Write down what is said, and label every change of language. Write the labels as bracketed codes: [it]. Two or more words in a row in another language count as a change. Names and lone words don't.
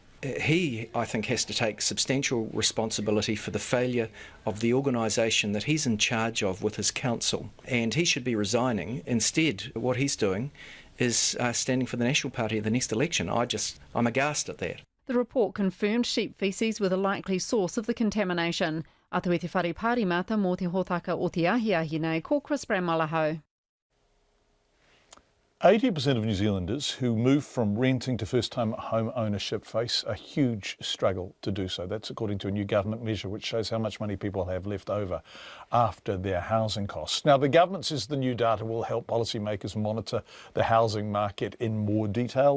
[en] He, I think, has to take substantial responsibility for the failure of the organisation that he's in charge of with his council, and he should be resigning. Instead, what he's doing is standing for the National Party at the next election. I'm aghast at that. The report confirmed sheep faeces were the likely source of the contamination. [mi] Atu e te whare pārimata mō te hōtaka o te ahiahi nei, ko Chris Bramalaho. [en] 80% of New Zealanders who move from renting to first-time home ownership face a huge struggle to do so. That's according to a new government measure which shows how much money people have left over after their housing costs. Now, the government says the new data will help policymakers monitor the housing market in more detail.